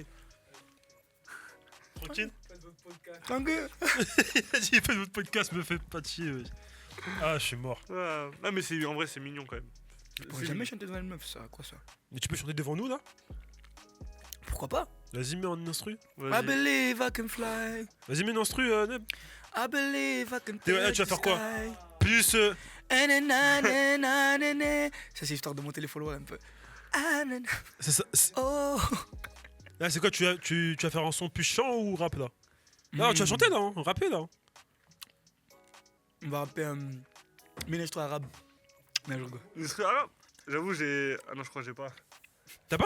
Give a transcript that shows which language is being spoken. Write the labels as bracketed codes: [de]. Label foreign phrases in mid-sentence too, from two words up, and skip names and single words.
[fr] Tranquille. Tranquille. Vas-y, faites votre podcast, me faites pas chier. Ouais. Ah, je suis mort. Ouais. Ah mais en vrai c'est mignon quand même. Je pourrais jamais chanter devant une meuf, ça, quoi ça? Mais tu peux chanter devant nous là? Pourquoi pas? Vas-y, mets en instru. Vas-y. [en] I believe I can fly. [fr] Vas-y, mets en instru, Neb. [en] I believe I can [fr] T'es- [en] touch [fr] tu vas faire [en] the [fr] quoi? [en] sky. [fr] Plus. Ah, na, na, na, na, na, na. Ça c'est histoire de monter les followers un peu. Ah, na, na. Oh. Là, c'est quoi? Tu vas faire un son plus chant ou rap là? Non, tu vas chanter là, hein, rapper là. On va rapper ménage-toi arabe. Non, je rigole. Une histoire arabe. J'avoue j'ai... Ah non je crois que j'ai pas. T'as pas?